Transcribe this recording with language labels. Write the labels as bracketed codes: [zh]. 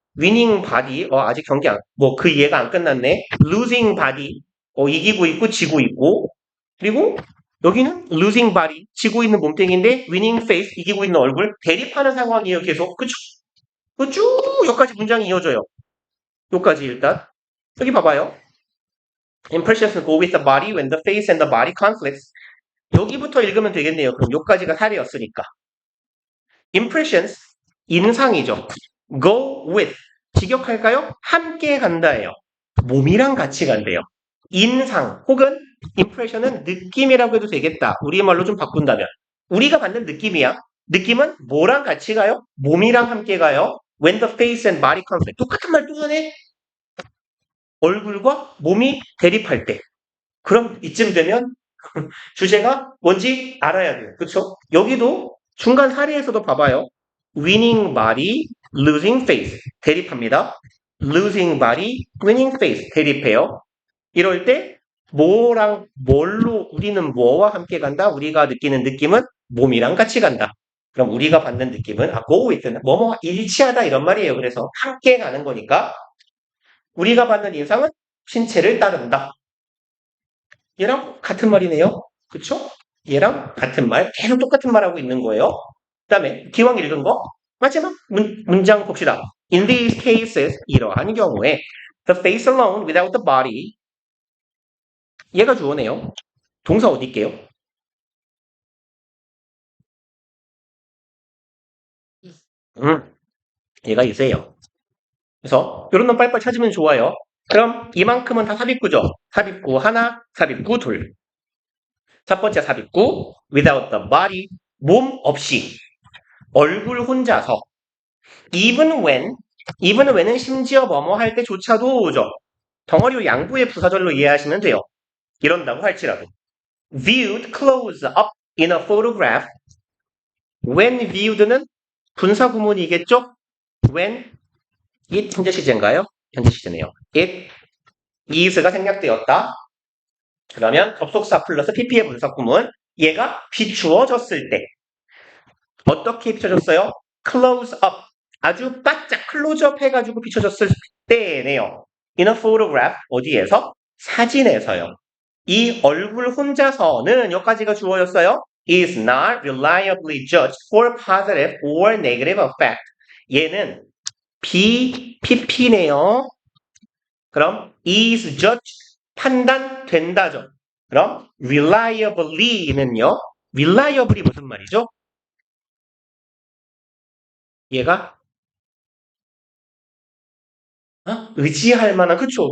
[ko] 위닝 바디, 아직 경기 그 이해가 안 끝났네. 루징 바디, 이기고 있고, 지고 있고. 그리고 여기는 [en] losing body, [ko] 지고 있는 몸뚱이인데 [en] winning face, [ko] 이기고 있는 얼굴, 대립하는 상황이에요. 계속. 그쵸? 쭉 여기까지 문장이 이어져요. 여기까지 일단. 여기 봐봐요. [en] Impressions go with the body when the face and the body conflicts. [ko] 여기부터 읽으면 되겠네요. 그럼 여기까지가 사례였으니까. Impressions, 인상이죠. Go with, 직역할까요? 함께 간다예요. 몸이랑 같이 간대요. 인상 혹은 impression은 느낌이라고 해도 되겠다. 우리말로 좀 바꾼다면. 우리가 받는 느낌이야. 느낌은 뭐랑 같이 가요? 몸이랑 함께 가요. [en] When the face and body conflict. [ko] 똑같은 말 또 하네. 얼굴과 몸이 대립할 때. 그럼 이쯤 되면 주제가 뭔지 알아야 돼요. 그렇죠? 여기도 중간 사례에서도 봐봐요. [en] winning body, losing face. [ko] 대립합니다. [en] losing body, winning face. [ko] 대립해요. 이럴 때 뭐랑 뭘로 우리는 뭐와 함께 간다? 우리가 느끼는 느낌은 몸이랑 같이 간다. 그럼 우리가 받는 느낌은 [en] go with [ko] 는 뭐뭐 일치하다 이런 말이에요. 그래서 함께 가는 거니까 우리가 받는 인상은 신체를 따른다. 얘랑 같은 말이네요. 그쵸? 얘랑 같은 말, 계속 똑같은 말하고 있는 거예요. 그 다음에 기왕 읽은 거 마지막 문장 봅시다. [en] In these cases, [ko] 이러한 경우에 [en] the face alone without the body [ko] 얘가 주어네요. 동사 어디 있게요? 얘가 있어요. 그래서 이런 놈 빨리빨리 찾으면 좋아요. 그럼 이만큼은 다 삽입구죠. 삽입구 하나, 삽입구 둘. 첫 번째 삽입구 [en] without the body [ko] 몸 없이 얼굴 혼자서 [en] even when even when [ko] 은 심지어 뭐뭐 할 때조차도 오죠. 덩어리 양부의 부사절로 이해하시면 돼요. 이런다고 할지라도 [en] viewed close up in a photograph when viewed는 [ko] 분사 구문이겠죠? when it 현재 시제인가요? 현재 시제네요. it is가 생략되었다. 그러면 접속사 플러스 pp의 분사 구문 얘가 비추어졌을 때 어떻게 비춰졌어요? close up 아주 바짝 클로즈업 해가지고 비춰졌을 때네요. [en] in a photograph [ko] 어디에서? 사진에서요. 이 얼굴 혼자서는 여기까지가 주어였어요. [en] is not reliably judged for positive or negative effect. [ko] 얘는 PP네요. 그럼 is judged 판단된다죠. 그럼 reliably는요. reliably 무슨 말이죠? 얘가 의지할 만한 그쵸?